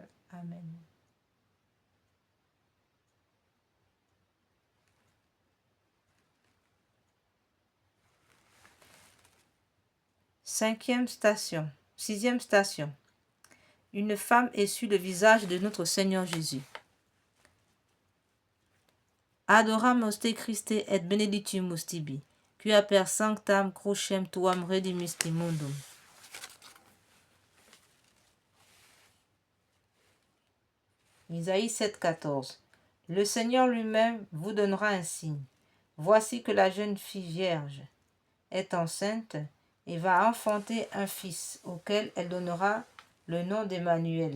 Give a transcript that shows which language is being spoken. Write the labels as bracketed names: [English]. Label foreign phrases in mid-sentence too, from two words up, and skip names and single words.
[French] Amen. Sixième station. Une femme essuie le visage de notre Seigneur Jésus. [Latin] Adoramus te Christe et benedictimus tibi, qui per sanctam crucem tuam redimis mundum. [French] Isaïe 7,14. Le Seigneur lui-même vous donnera un signe. Voici que la jeune fille vierge est enceinte et va enfanter un fils, auquel elle donnera le nom d'Emmanuel.